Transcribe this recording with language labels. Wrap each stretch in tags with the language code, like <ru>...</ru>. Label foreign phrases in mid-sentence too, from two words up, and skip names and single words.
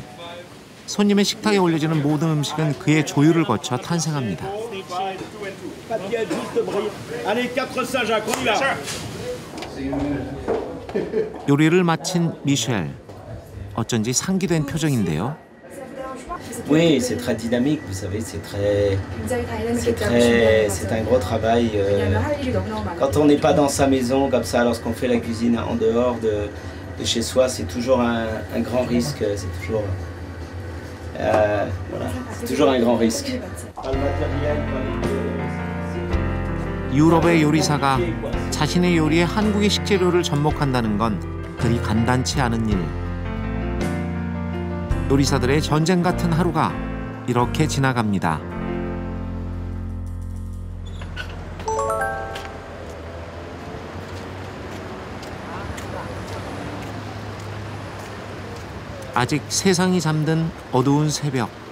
<ko>손님의 식탁에 올려지는 모든 음식은 그의 조율을 거쳐 탄생합니다. 요리를 마친 미셸. 어쩐지 상기된 표정인데요.</ko> <fr>Oui, c'est très dynamique, vous savez, c'est un gros travail. Quand on n'est pas dans sa maison comme ça, lorsqu'on fait la cuisine en dehors de chez soi, c'est toujours un grand risque. C'est toujours, voilà, c'est toujours un grand risque.</fr> <ko>유럽의 요리사가 자신의 요리에 한국의 식재료를 접목한다는 건 그리 간단치 않은 일. 요리사들의 전쟁 같은 하루가 이렇게 지나갑니다. 아직 세상이 잠든 어두운 새벽.</ko>